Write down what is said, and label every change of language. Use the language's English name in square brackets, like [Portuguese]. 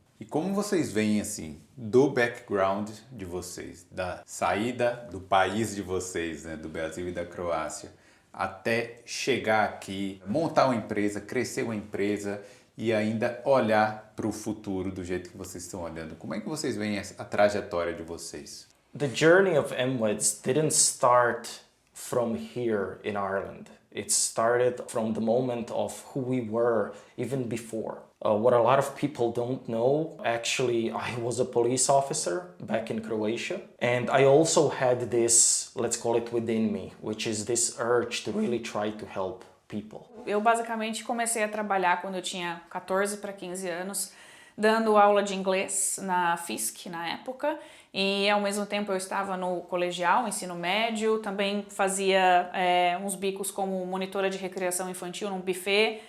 [Portuguese] E como vocês veem, assim, do background de vocês, da saída do país de vocês, né, do Brasil e da Croácia, até chegar aqui, montar uma empresa, crescer uma empresa e ainda olhar para o futuro do jeito que vocês estão olhando. Como é que vocês veem a trajetória de vocês? [English] The journey of MWEDs didn't start from here in Ireland. It started from the moment of who we were even before. What a lot of people don't know, actually, I was a police officer back in Croatia, and I also had this, let's call it within me, which is this urge to really try to help people. [Portuguese] Eu basicamente comecei a trabalhar quando eu tinha 14 para 15 anos, dando aula de inglês na FISC na época, e ao mesmo tempo eu estava no colegial, ensino médio, também fazia uns bicos como monitora de recreação infantil num buffet.